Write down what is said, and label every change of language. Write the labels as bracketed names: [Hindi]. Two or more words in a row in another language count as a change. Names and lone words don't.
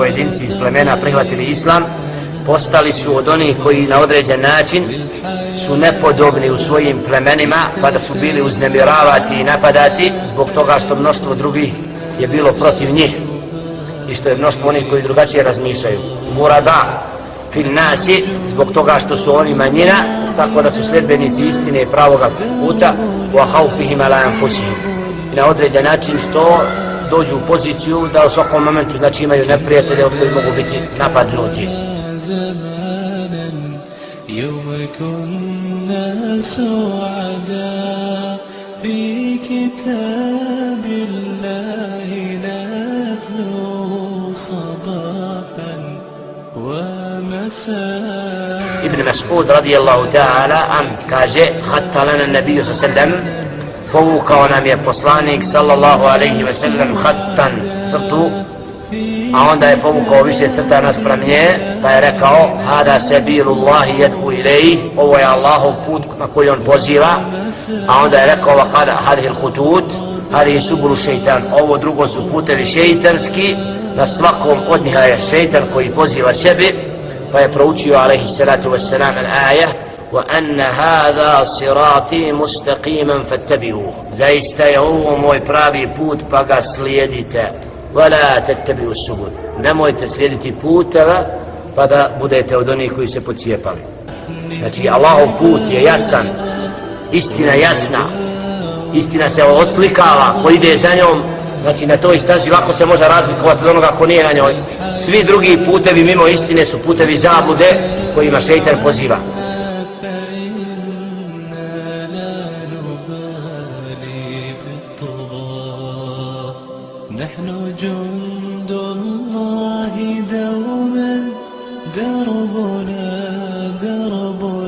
[Bosnian] pojedinci iz plemena prihvatili Islam, postali su od onih koji na određen način su nepodobni u svojim plemenima, pa da su bili uznemiravati i napadati zbog toga što mnoštvo drugih je bilo protiv njih i što je mnoštvo onih koji drugačije razmišljaju. [Arabic] غرباء في الناس, [Bosnian] zbog toga što su oni manjina, tako da su sljedbenici istine i pravoga puta, [Arabic] وخوفهم على أنفسهم. [Bosnian] I na određen način što dođu u poziciju da u svakom momentu znači imaju neprijatelje od koji mogu biti napadnuti. [Arabic] يوم كنا سعدا في كتاب الله نتلو صباحا ومساء. ابن مسعود رضي الله تعالى عنه kaže خط لنا النبي صلى الله عليه وسلم, [Bosnian] povukao nam je poslanik [Arabic] صلى الله عليه وسلم [Bosnian] hattan, crtu, a onda je povukao više crta naspram nje, pa je rekao [Arabic] هذا سبيل الله يدعو إليه, [Bosnian] ovo je Allahov put na koji on poziva, a onda je rekao [Arabic] وهذه الخطوط هذه سبل شيطان, [Bosnian] ovo drugo su putevi šeitanski, na svakom od njih je šeitan koji poziva sebi, pa je proučio [Arabic] عليه الصلاة والسلام الآية وأن هذا صراطي مستقيما فاتبعوه, [Bosnian] zaista je ovo moj pravi put pa ga slijedite, [Arabic] ولا تتبعوا السبل, [Bosnian] nemojte slijediti puteva pa da budete od onih koji se pocijepali. Znači Allahov put je jasan, istina jasna, istina se oslikava, ko ide za njom, znači na toj stazi lako se može razlikovati od onoga ko nije na njoj. Svi drugi putevi mimo istine su putevi zablude kojima šejtan poziva. [Arabic] نحن جند الله دوما دربنا درب